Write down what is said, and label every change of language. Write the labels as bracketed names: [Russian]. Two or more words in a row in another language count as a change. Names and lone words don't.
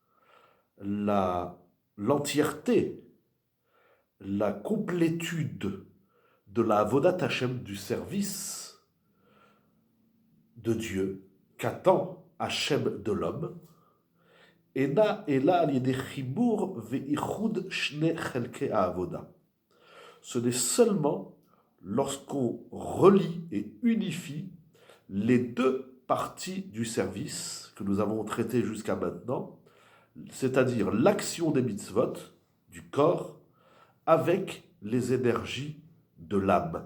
[French] L'entièreté, la complétude de la [Hebrew] עבודת השם, [French] du service de Dieu, qu'attend Hashem de l'homme, [Hebrew] אינה אלא על ידי חיבור ויחוד שני חלקי העבודה. [French] Ce n'est seulement lorsqu'on relie et unifie les deux parties du service que nous avons traité jusqu'à maintenant, c'est-à-dire l'action des mitzvot, du corps, avec les énergies de l'âme.